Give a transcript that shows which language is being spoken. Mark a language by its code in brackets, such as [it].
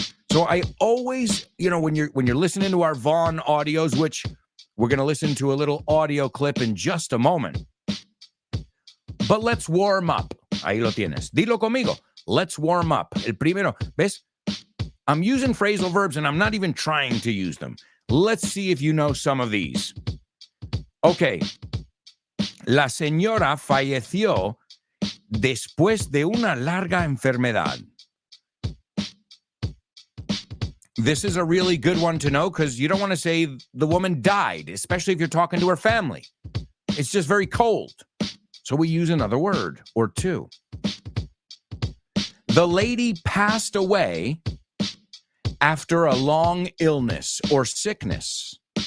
[en] So I always, when you're listening to our Vaughn audios, which we're going to listen to a little audio clip in just a moment. But let's warm up. [es] Ahí lo tienes. Dilo conmigo. [en] Let's warm up. [es] El primero. ¿Ves? [en] I'm using phrasal verbs and I'm not even trying to use them. Let's see if you know some of these. Okay. [es] La señora falleció después de una larga enfermedad. [en] This is a really good one to know because you don't want to say the woman died, especially if you're talking to her family. It's just very cold. So we use another word or two. The lady passed away after a long illness or sickness.